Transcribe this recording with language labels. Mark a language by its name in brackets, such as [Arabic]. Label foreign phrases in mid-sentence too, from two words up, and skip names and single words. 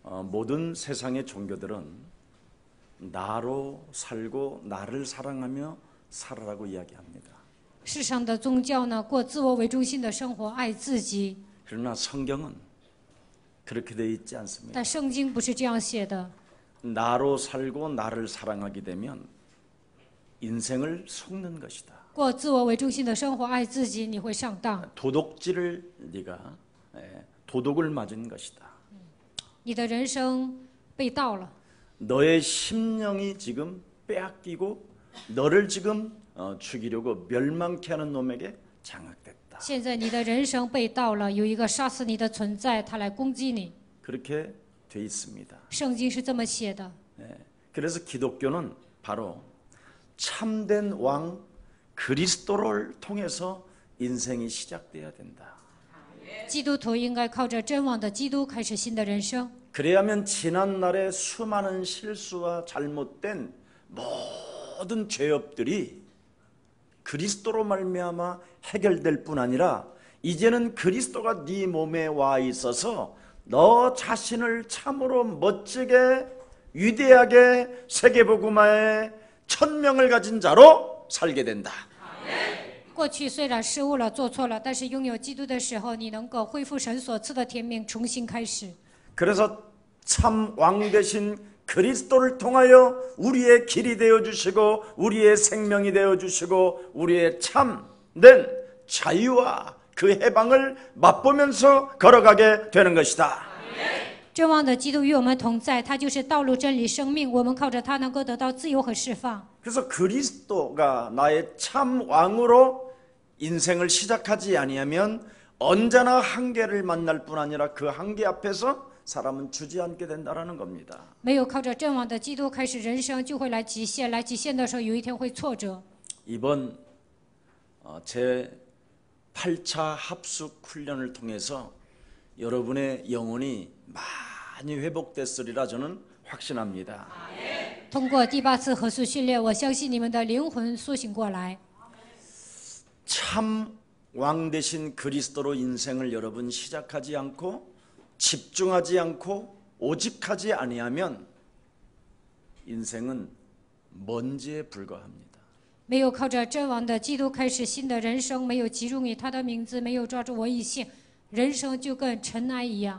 [Korean] 모든 세상의 종교들은 나로 살고 나를 사랑하며 살아라고 이야기합니다. [Chinese] 世上的宗教呢，过自我为中心的生活，爱自己。 [Korean] 그러나 성경은 그렇게 되어 있지 않습니다. [Chinese] 但圣经不是这样写的。 [Korean] 나로 살고 나를 사랑하게 되면 인생을 속는 것이다. [Chinese] 过自我为中心的生活，爱自己，你会上当。 [Korean] 도덕질을 네가 도덕을 맞은 것이다. [Chinese] 你的人生被盗了。 [Korean] 너의 심령이 지금 빼앗기고 너를 지금 죽이려고 멸망케 하는 놈에게 장악됐다. [Chinese] 现在你的人生被盗了，有一个杀死你的存在，他来攻击你。 [Korean] 그렇게 돼 있습니다. [Chinese] 圣经是这么写的。 [Korean] 그래서 기독교는 바로 참된 왕 그리스도를 통해서 인생이 시작돼야 된다. [Chinese] 基督徒应该靠着真王的基督开始新的人生。 [Korean] 그래야만 지난날의 수많은 실수와 잘못된 모든 죄업들이 그리스도로 말미암아 해결될 뿐 아니라 이제는 그리스도가 네 몸에 와 있어서 너 자신을 참으로 멋지게 위대하게 세계복음화의 천명을 가진 자로 살게 된다. [Chinese] 过去虽然失误了、做错了，但是拥有基督的时候，你能够恢复神所赐的天命，重新开始。 [Korean] 그래서 참 왕 되신 그리스도를 통하여 우리의 길이 되어 주시고 우리의 생명이 되어 주시고 우리의 참된 자유와 그 해방을 맛보면서 걸어가게 되는 것이다. [Chinese] 真王的基督与我们同在，他就是道路、真理、生命。我们靠着他能够得到自由和释放。 [Korean] 그래서 그리스도가 나의 참 왕으로 인생을 시작하지 아니하면 언제나 한계를 만날 뿐 아니라 그 한계 앞에서 사람은 주저앉게 된다라는 겁니다. [Chinese] 没有靠着真王的基督开始人生，就会来极限。来极限的时候，有一天会挫折。 [Korean] 이번 제 8차 합숙 훈련을 통해서 여러분의 영혼이 많이 회복됐으리라 저는 확신합니다. [Chinese] 通过第8次合宿训练，我相信你们的灵魂苏醒过来。 [Korean] 참 왕 되신 그리스도로 인생을 여러분 시작하지 않고 집중하지 않고 오직하지 아니하면 인생은 먼지에 불과합니다. [Chinese] 没有靠着真王的基督开始新的人生，没有集中于他的名字，没有抓住我异性，人生就跟尘埃一样。